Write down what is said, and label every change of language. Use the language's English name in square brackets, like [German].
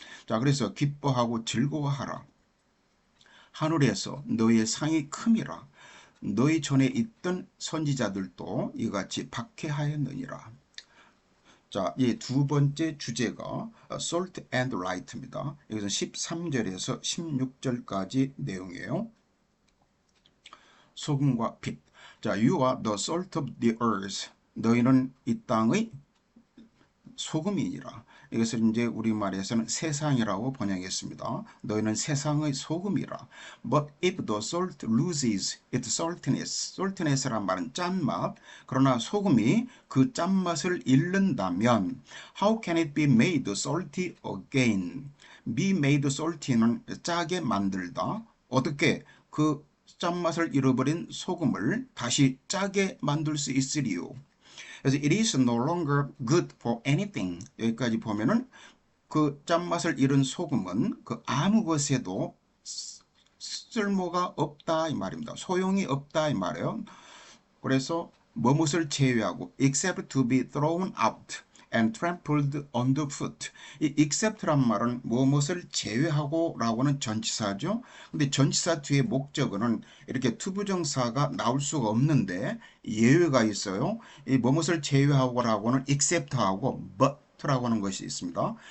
[Korean] 자, 그래서 기뻐하고 즐거워하라. 하늘에서 너희의 상이 큼이라. 너희 전에 있던 선지자들도 이같이 박해하였느니라. 자, 이 2번째 주제가 salt and light입니다. 여기서 13절에서 16절까지 내용이에요. 소금과 빛. [English] 자, you are the salt of the earth. [Korean] 너희는 이 땅의 소금이니라. 이것을 이제 우리말에서는 세상이라고 번역했습니다. 너희는 세상의 소금이라. [English] But if the salt loses its saltiness, saltiness란 [Korean] 말은 짠맛. 그러나 소금이 그 짠맛을 잃는다면 [English] how can it be made salty again? [Korean] be made salty는 짜게 만들다. 어떻게 그 짠맛을 잃어버린 소금을 다시 짜게 만들 수 있으리요. 그래서 [English] it is no longer good for anything. [Korean] 여기까지 보면은 그 짠맛을 잃은 소금은 그 아무 것에도 쓸모가 없다 이 말입니다. 소용이 없다 이 말이에요. 그래서 뭐뭇을 제외하고 [English] except to be thrown out and trampled underfoot. [Korean] 이 except란 말은 뭐뭇을 제외하고 라고는 전치사죠. 근데 전치사 뒤에 목적어는 이렇게 투부정사가 나올 수가 없는데 예외가 있어요. 이 뭐뭇을 제외하고 라고는 except하고 but 라고 하는 것이 있습니다.